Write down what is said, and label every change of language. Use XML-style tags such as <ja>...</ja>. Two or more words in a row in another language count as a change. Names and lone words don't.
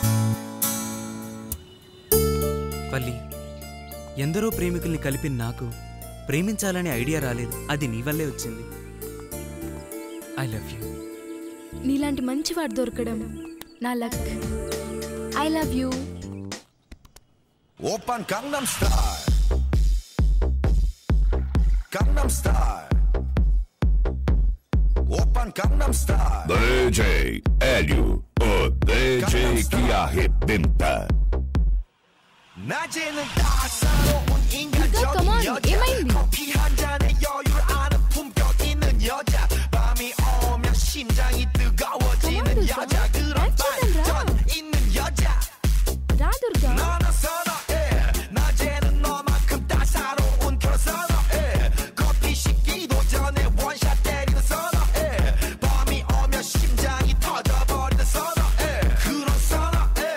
<te>పల్లి, ఎందరో ప్రేమికుల్ని కలిపిన నాకు ప్రేమించాలనే ఐడియా రాలేదు. అది నీ వల్లే వచ్చింది.</te> <en>I love you.</en> <te>నీలాంటి మంచివాడు దొరకడం నా లక్.</te> <en>I love you.</en> <ko>오빤 강남 스타일 강남 스타일 오빤 강남 스타일</ko> <pt>DJ Hélio, o DJ que arrebenta.</pt> <ko>낮에는 따사로운 인간적인 여자 커피 한 잔에 여유를 아는 품격 있는 여자 밤이 오면 심장이 뜨거워지는 여자 그런 반전 있는 여자 너는 선호해 낮에는 너만큼 따사로운 그런 선호해 커피 식기도 전에 원샷 때리는 선호해 밤이 오면 심장이 터져버리는 선호해 그런 선호해</ko>